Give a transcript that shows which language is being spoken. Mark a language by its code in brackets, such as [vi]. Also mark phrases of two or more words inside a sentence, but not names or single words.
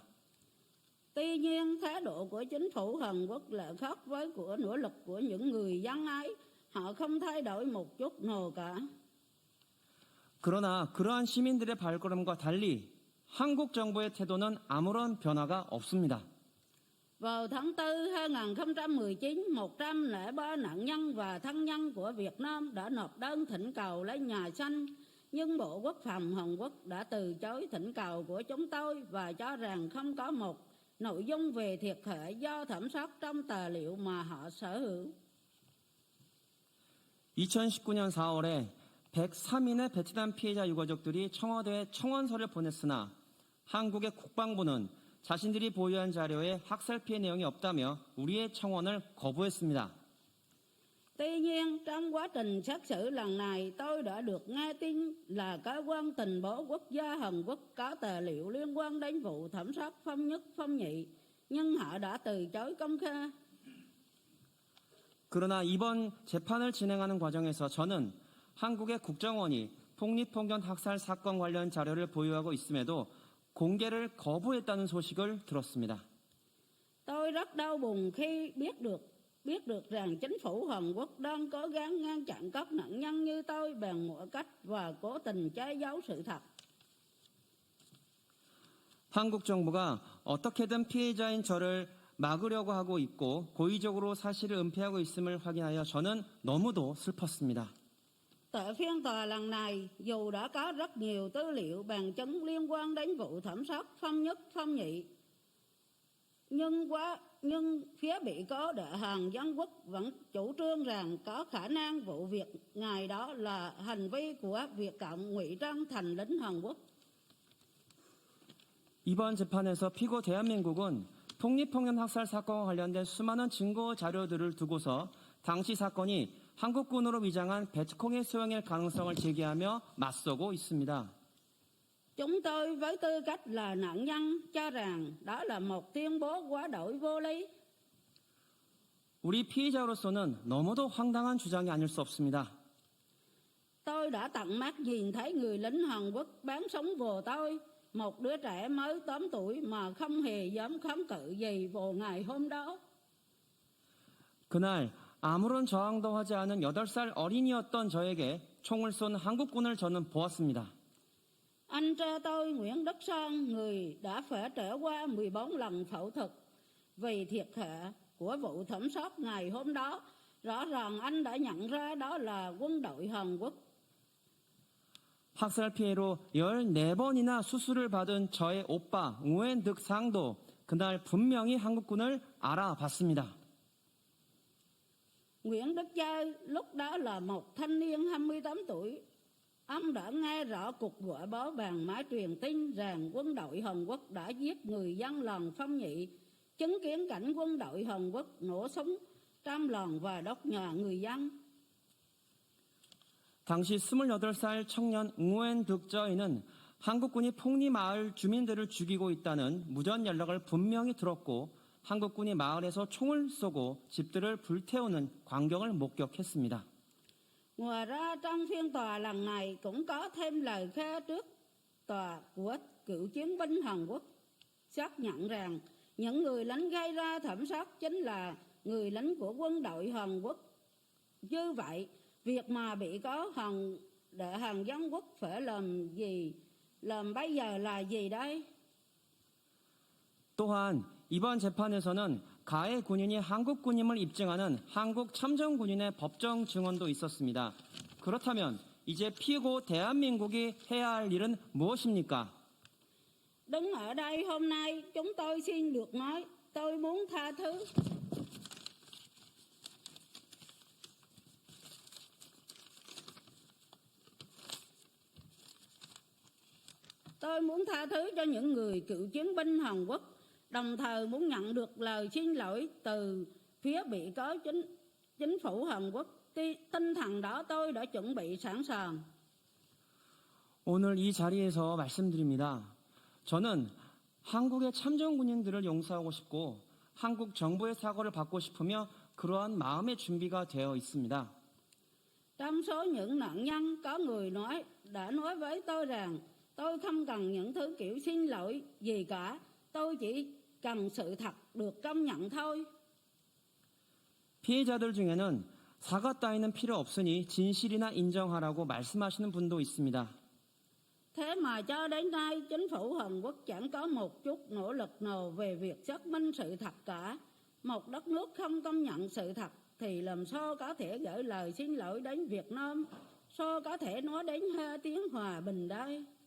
[vi] Tuy nhiên, thái độ của chính phủ Hàn Quốc là khác với của nỗ lực của những người dân ấy. Họ không thay đổi một chút nào cả. [ko] 그러나 그러한 시민들의 발걸음과 달리 한국 정부의 태도는 아무런 변화가 없습니다. [vi] Vào tháng 4 2019, 103 nạn nhân và thân nhân của Việt Nam đã nộp đơn thỉnh cầu lấy nhà xanh, nhưng Bộ Quốc phòng Hàn Quốc đã từ chối thỉnh cầu của chúng tôi và cho rằng không có một nội dung về thiệt hại do thẩm sát trong tài liệu mà họ sở hữu. [ko] 2019년 4월에 103인의 베트남 피해자 유가족들이 청와대에 청원서를 보냈으나 한국의 국방부는 자신들이 보유한 자료에 학살 피해 내용이 없다며 우리의 청원을 거부했습니다. [vi] Tuy nhiên, trong quá trình xét xử lần này, tôi đã được nghe tin là cơ quan tình báo quốc gia Hàn Quốc có tài liệu liên quan đến vụ thẩm sát Phong Nhất, Phong Nhị, nhưng họ đã từ chối công khai. [ko] 그러나 이번 재판을 진행하는 과정에서 저는 한국의 국정원이 폭립폭력 학살 사건 관련 자료를 보유하고 있음에도 공개를 거부했다는 소식을 들었습니다. [vi] Tôi rất đau buồn khi biết được rằng chính phủ Hàn Quốc đang cố gắng ngăn chặn các nạn nhân như tôi bằng mọi cách và cố tình che giấu sự thật. [ko] 한국 정부가 어떻게든 피해자인 저를 막으려고 하고 있고 고의적으로 사실을 은폐하고 있음을 확인하여 저는 너무도 슬펐습니다. [vi] Tại phiên tòa lần này, dù đã có rất nhiều tư liệu bằng chứng liên quan đến vụ thẩm sát Phong Nhất, Phong Nhị, nhưng phía bị cáo Đại Hàn Dân Quốc vẫn chủ trương rằng có khả năng vụ việc ngày đó là hành vi của Việt Cộng ngụy trang thành lính Hàn Quốc. [ko] 이번 재판에서 피고 대한민국은 폭립폭력 학살 사건과 관련된 수많은 증거 자료들을 두고서 당시 사건이 한국군으로 위장한 베트콩의 소행일 가능성을 제기하며 맞서고 있습니다. [vi] Chúng tôi với tư cách là nạn nhân cho rằng đó là một tuyên bố quá đổi vô lý. [ko] 우리 피해자로서는 너무도 황당한 주장이 아닐 수 없습니다. [vi] Tôi đã tận mắt nhìn thấy người lính Hàn Quốc bắn súng vào tôi, một đứa trẻ mới 8 tuổi mà không hề dám kháng cự gì vào ngày hôm đó. [ko] 그날 아무런 저항도 하지 않은 8살 어린이였던 저에게 총을 쏜 한국군을 저는 보았습니다. [vi] Anh trai tôi Nguyễn Đức Son, người đã phải trải qua 14 lần phẫu thuật vì thiệt hại của vụ thẩm sát ngày hôm đó, rõ ràng anh đã nhận ra đó là quân đội Hàn Quốc. [ko] 학살 피해로 14번이나 수술을 받은 저의 오빠 우엔득 상도 그날 분명히 한국군을 알아봤습니다. [vi] Nguyễn Đức Chơi lúc đó là một thanh niên 28 tuổi. Ông đã nghe rõ cuộc gọi báo bằng máy truyền tin rằng quân đội Hàn Quốc đã giết người dân làng Phong Nhị, chứng kiến cảnh quân đội Hàn Quốc nổ súng trong làng và đốt nhà người dân. [ko] 당시 28살 청년 우엔득 저이는 한국군이 폭리마을 주민들을 죽이고 있다는 무전 연락을 분명히 들었고 한국군이 마을에서 총을 쏘고 집들을 불태우는 광경을 목격했습니다. [vi] Ngoài ra, trong phiên tòa lần này cũng có thêm lời khai trước tòa của cựu chiến binh Hàn Quốc, xác nhận rằng những người lính gây ra thảm sát chính là người lính của quân đội Hàn Quốc. Như vậy, việc mà bị cáo Đại Hàn Dân Quốc phải làm bây giờ là gì đây? [ko] 또한 이번 재판에서는 가해 군인이 한국 군임을 입증하는 한국 참전 군인의 법정 증언도 있었습니다. 그렇다면 이제 피고 대한민국이 해야 할 일은 무엇입니까? [vi] đứng ở đây hôm nay chúng tôi xin được nói tôi muốn tha thứ. Tôi muốn tha thứ cho những người cựu chiến binh Hàn Quốc, đồng thời muốn nhận được lời xin lỗi từ phía bị cáo chính phủ Hàn Quốc. Tinh thần đó tôi đã chuẩn bị sẵn sàng. [ko] 오늘 이 자리에서 말씀드립니다. 저는 한국의 참전 군인들을 용서하고 싶고 한국 정부의 사과를 받고 싶으며 그러한 마음의 준비가 되어 있습니다. [vi] Trong số những nạn nhân có người đã nói với tôi rằng tôi không cần những thứ kiểu xin lỗi gì cả, tôi chỉ cần sự thật được công nhận thôi. [ko] 피해자들 중에는 사과 따위는 필요 없으니 진실이나 인정하라고 말씀하시는 분도 있습니다. [vi] Thế mà cho đến nay chính phủ Hàn Quốc chẳng có một chút nỗ lực nào về việc xác minh sự thật cả. Một đất nước không công nhận sự thật thì làm sao có thể gửi lời xin lỗi đến Việt Nam, sao có thể nói đến hai tiếng hòa bình đây.